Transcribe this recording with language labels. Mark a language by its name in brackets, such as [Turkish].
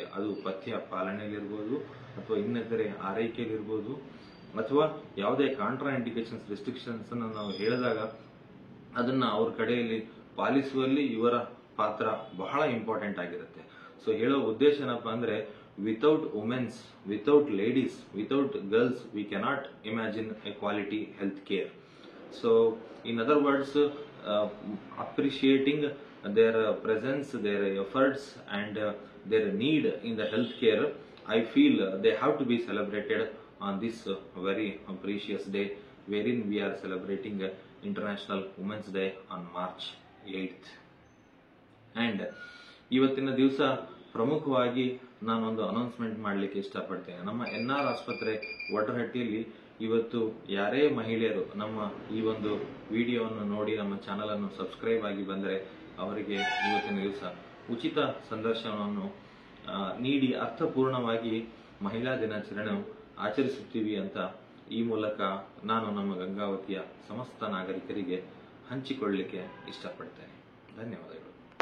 [Kannada] ಅದು ಪಥ್ಯ ಪಾಲನೆಯಲ್ಲಿರ್ಬೋದು, ಅಥವಾ ಇನ್ನಿತರೆ ಆರೈಕೆಯಲ್ಲಿರ್ಬೋದು, ಅಥವಾ ಯಾವುದೇ ಕಾಂಟ್ರಾ ಇಂಡಿಕೇಶನ್ಸ್ ರೆಸ್ಟ್ರಿಕ್ಷನ್ಸ್ ಅನ್ನು ನಾವು ಹೇಳಿದಾಗ ಅದನ್ನ ಅವ್ರ ಕಡೆಯಲ್ಲಿ ಪಾಲಿಸುವಲ್ಲಿ ಇವರ ಪಾತ್ರ ಬಹಳ ಇಂಪಾರ್ಟೆಂಟ್ ಆಗಿರುತ್ತೆ. ಸೊ ಹೇಳೋ ಉದ್ದೇಶ ಏನಪ್ಪಾ ಅಂದ್ರೆ, [English] Without womens, without ladies, without girls we cannot imagine a quality health care. So in other words, appreciating their presence, their efforts and their need in the healthcare, I feel they have to be celebrated on this very precious day, wherein we are celebrating International Women's Day on March 8th. [Kannada] And ಇವತ್ತಿನ ದಿವಸ ಪ್ರಮುಖವಾಗಿ ನಾನೊಂದು announcement ಮಾಡಲಿಕ್ಕೆ ಇಷ್ಟಪಡ್ತೇನೆ. ನಮ್ಮ NR ಆಸ್ಪತ್ರೆ ವಡ್ರಹಟ್ಟಿಯಲ್ಲಿ ಇವತ್ತು ಯಾರೇ ಮಹಿಳೆಯರು ನಮ್ಮ ಈ ಒಂದು ವಿಡಿಯೋವನ್ನು ನೋಡಿ ನಮ್ಮ ಚಾನಲ್ ಅನ್ನು ಸಬ್ಸ್ಕ್ರೈಬ್ ಆಗಿ ಬಂದರೆ ಅವರಿಗೆ ಇವತ್ತಿನ ದಿವಸ ಉಚಿತ ಸಂದರ್ಶನವನ್ನು ನೀಡಿ ಅರ್ಥಪೂರ್ಣವಾಗಿ ಮಹಿಳಾ ದಿನಾಚರಣೆ ಆಚರಿಸುತ್ತೀವಿ ಅಂತ ಈ ಮೂಲಕ ನಾನು ನಮ್ಮ ಗಂಗಾವತಿಯ ಸಮಸ್ತ ನಾಗರಿಕರಿಗೆ ಹಂಚಿಕೊಳ್ಳಲಿಕ್ಕೆ ಇಷ್ಟಪಡ್ತೇನೆ. ಧನ್ಯವಾದಗಳು.